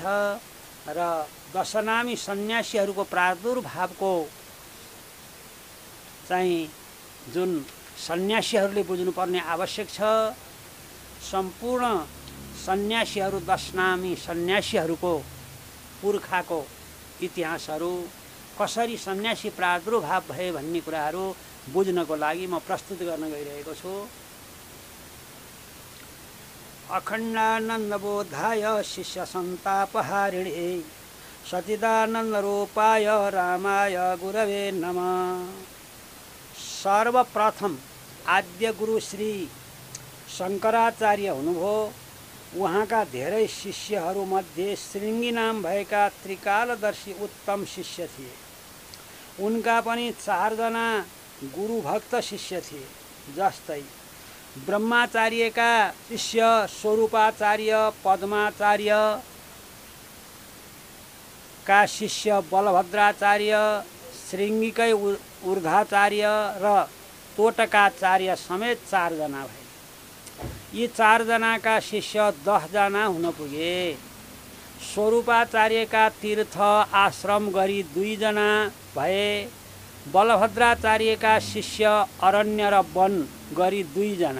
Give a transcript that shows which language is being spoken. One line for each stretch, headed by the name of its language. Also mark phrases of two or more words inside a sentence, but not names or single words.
Nepali: र 10 नामी सन्यासीहरूको प्रादुर्भावको चाहिँ जुन सन्यासीहरूले बुझ्नुपर्ने आवश्यक छ, सम्पूर्ण सन्यासीहरू 10 नामी सन्यासीहरूको पुर्खाको इतिहासहरू, कसरी सन्यासी प्रादुर्भाव भए भन्ने कुराहरू बुझ्नको लागि म प्रस्तुत गर्न गइरहेको छु।
Sanskrit: अखण्डानन्द बोधाय शिष्य सन्तापहारिणे सच्चिदानन्द रूपाय रामाय गुरवे नमः।
Nepali: सर्वप्रथम आद्य गुरु श्री शङ्कराचार्य हुनुभयो। उहाँका धेरै शिष्यहरूमध्ये श्रृङ्गी नाम भएका त्रिकालदर्शी उत्तम शिष्य थिए। उनका पनि 4 जना गुरुभक्त शिष्य थिए। जस्तै ब्रह्माचार्यका शिष्य स्वरूपाचार्य, पद्माचार्य का शिष्य बलभद्राचार्य, श्रृङ्गीकै ऊर्ध्वाचार्य र तोटकाचार्य समेत 4 जना भए। यी 4 जनाका शिष्य 10 जना हुन पुगे। स्वरूपाचार्यका तीर्थ आश्रम गरी 2 जना भए। बलभद्राचार्यका शिष्य अरण्य र वन गरी 2 जना।